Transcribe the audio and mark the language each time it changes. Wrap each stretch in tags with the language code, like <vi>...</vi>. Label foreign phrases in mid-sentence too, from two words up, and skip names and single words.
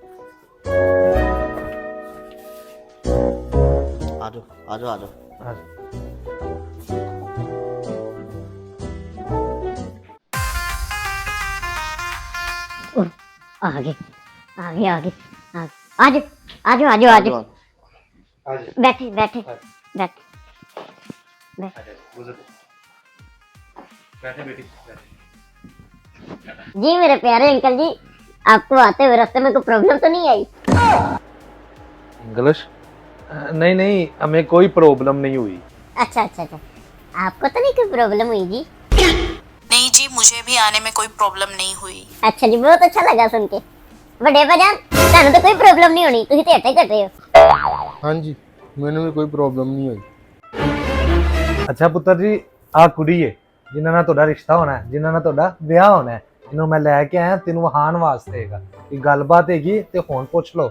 <hi>आजो आजो आजो आगे आगे आगे आगे आजो आजो आजो आजो बैठे बैठे बैठे जी मेरे प्यारे अंकल जी, आपको आते हुए रास्ते में कोई प्रॉब्लम तो नहीं आई? इंग्लिश? नहीं नहीं, हमें कोई प्रॉब्लम नहीं हुई। अच्छा अच्छा अच्छा, आपको तो नहीं कोई प्रॉब्लम हुई जी? नहीं जी, मुझे भी आने में कोई प्रॉब्लम नहीं हुई। अच्छा जी, बहुत अच्छा लगा सुन के।</hi> <pa>ਵੱਡੇ ਭਾਜਾਨ, ਤੁਹਾਨੂੰ ਤਾਂ ਕੋਈ ਪ੍ਰੋਬਲਮ ਨਹੀਂ ਹੋਣੀ, ਤੁਸੀਂ ਤੇ ਹੱਟੇ ਘੱਟੇ ਹੋ। ਹਾਂਜੀ ਮੈਨੂੰ ਵੀ ਕੋਈ ਪ੍ਰੋਬਲਮ ਨਹੀਂ ਹੋਈ। ਅੱਛਾ ਪੁੱਤਰ ਜੀ, ਆ ਕੁੜੀ ਏ ਜਿਨ੍ਹਾਂ ਨਾਲ ਤੁਹਾਡਾ ਰਿਸ਼ਤਾ ਹੋਣਾ ਹੈ, ਜਿਨ੍ਹਾਂ ਨਾਲ ਤੁਹਾਡਾ ਵਿਆਹ ਹੋਣਾ ਹੈ, ਇਹਨੂੰ ਮੈਂ ਲੈ ਕੇ ਆਇਆ ਤੈਨੂੰ ਵਹਾਨ ਵਾਸਤੇ ਹੈਗਾ। ਇਹ ਗੱਲਬਾਤ ਹੈਗੀ ਤੇ ਹੁਣ ਪੁੱਛ ਲਓ।</pa>